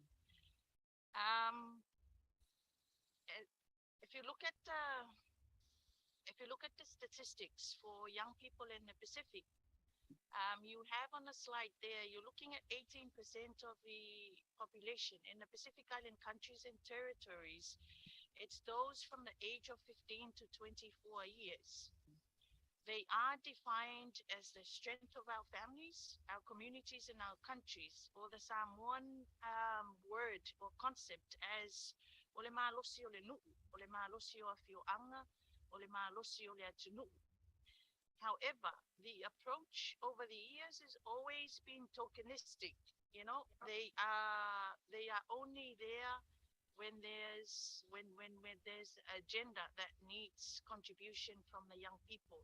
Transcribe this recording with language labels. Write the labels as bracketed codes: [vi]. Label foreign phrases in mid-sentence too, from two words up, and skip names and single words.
[en] If you look at if you look at the statistics for young people in the Pacific, you have on the slide there, you're looking at 18% of the population in the Pacific Island countries and territories. It's those from the age of 15 to 24 years. They are defined as the strength of our families, our communities, and our countries, or the Samoan word or concept as [sm] ole malosi ole nu'u, ole malosi o afio'anga, ole malosi ole atunu'u. [en] However, the approach over the years has always been tokenistic. You know, they are only there when there's when there's an agenda that needs contribution from the young people.